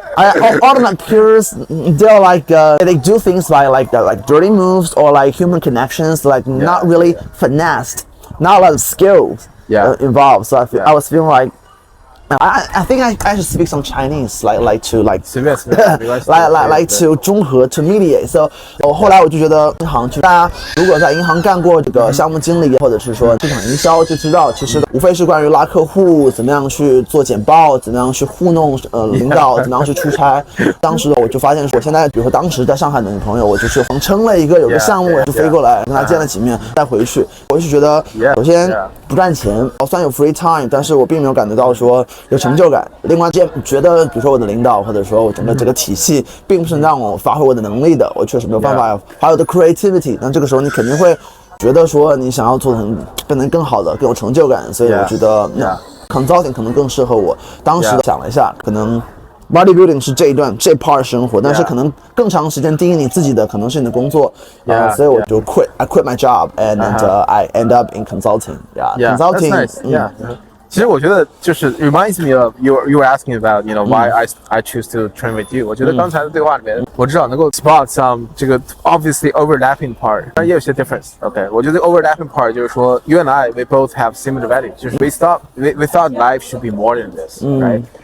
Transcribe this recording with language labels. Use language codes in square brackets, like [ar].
[en] All of my peers, they're like they do things by like dirty moves or like human connections, like not really finessed, not a lot of skills involved. So I was feeling like I think I should speak some Chinese, like to 中和 to mediate. [zh] So 后来我就觉得银行大家如果在银行干过这个项目经理或者是说市场营销，就知道其实无非是关于拉客户，怎么样去做简报，怎么样去糊弄领导，怎么样去出差。当时我就发现，我现在比如说当时在上海的女朋友，我就是谎称了有个项目，就飞过来跟她见了几面，再回去。我就觉得首先不赚钱，虽然有 free time， 但是我并没有感觉到说有成就感。另外觉得比如说我的领导或者说我整个体系并不是让我发挥我的能力的，我确实没有办法发挥我的 creativity。那这个时候你肯定会觉得说你想要做成变得更好的，更有成就感。所以我觉得consulting 可能更适合我。当时想了一下，可能 bodybuilding 是这 part 生活，但是可能更长时间定义你自己的可能是你的工作。所以我就 [en] I quit my job and I end up in consulting. Consulting. [zh] 其实我觉得就是 [en] reminds me of you were asking about why I choose to train with you。 [zh] 我觉得刚才的对话里面，我至少能够 [en] spot some [zh] 这个 [en] obviously overlapping part， [zh] 但也有些 difference。OK， 我觉得 overlapping part 就是说 [en] you and I we both have similar values， [zh] 就是 [en] we thought life should be more than this，right？